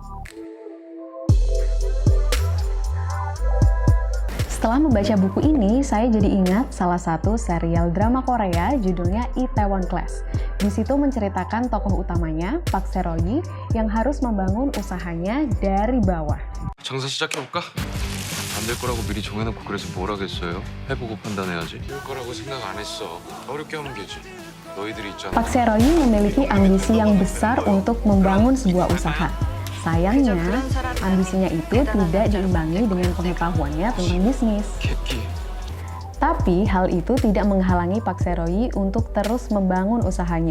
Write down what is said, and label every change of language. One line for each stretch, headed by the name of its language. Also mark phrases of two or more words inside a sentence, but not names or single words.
Indonesian: Setelah membaca buku ini, saya jadi ingat salah satu serial drama Korea judulnya Itaewon Class. Di situ menceritakan tokoh utamanya, Park Se-royi, yang harus membangun usahanya dari bawah.
Korean: 장사 시작해볼까? 안 될 거라고 미리 정해놓고 그래서 뭘 하겠어요? 해보고 판단해야지. 될 거라고 생각 안 했어. 어렵게 하면 되지. 너희들이 있잖아.
Indonesian: Park Se-royi memiliki ambisi yang besar untuk membangun sebuah usaha. Sayangnya, ambisinya itu tidak diimbangi dengan pengetahuannya tentang bisnis. Tapi hal itu tidak menghalangi Park Se-royi untuk terus membangun usahanya.